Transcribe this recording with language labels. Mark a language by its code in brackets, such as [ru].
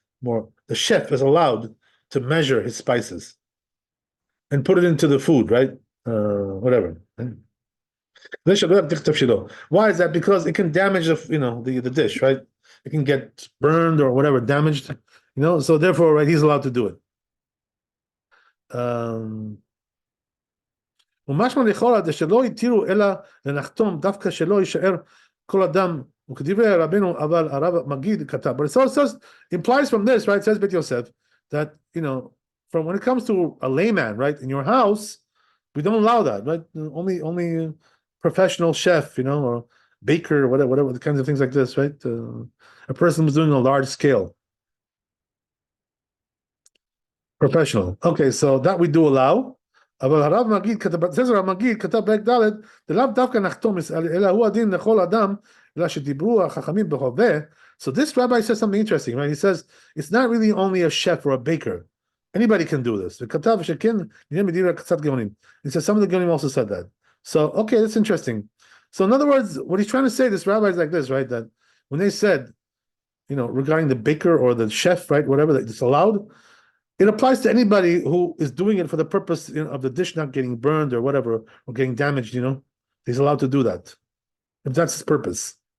[en] More the chef is allowed to measure his spices and put it into the food, right? Whatever. Why is that? Because it can damage the dish, right? It can get burned or whatever, damaged, so therefore, right, he's allowed to do it. [he] ומשמע לכאורה שלא התירו אלא לנחתום דווקא שלא יישאר כל אדם וכדברי רבנו אבל הרב מגיד כתב. [en] But it says, implies from this, right, says Bet Yosef, that from when it comes to a layman, right, in your house, we don't allow that, right? Only professional chef, or baker, or whatever the kinds of things like this, right? A person who's doing a large scale. Professional. Okay, so that we do allow. [he] אבל הרב מגיד, says הרב מגיד, כתב פרק ד' דלאו דווקא נחתום, אלא הוא הדין לכל אדם, אלא שדיברו החכמים בהווה. [en] So this rabbi says something interesting, right? He says, it's not really only a chef or a baker. Anybody can do this. [he] וכתב שכן, נראה מדברי קצת גאונים. [en] He says some of the Geonim also said that. So, okay, that's interesting. So in other words, what he's trying to say, this rabbi is like this, right? That when they said, regarding the baker or the chef, right, whatever, that it's allowed, it applies to anybody who is doing it for the purpose of the dish not getting burned or whatever, or getting damaged, he's allowed to do that. If that's his purpose.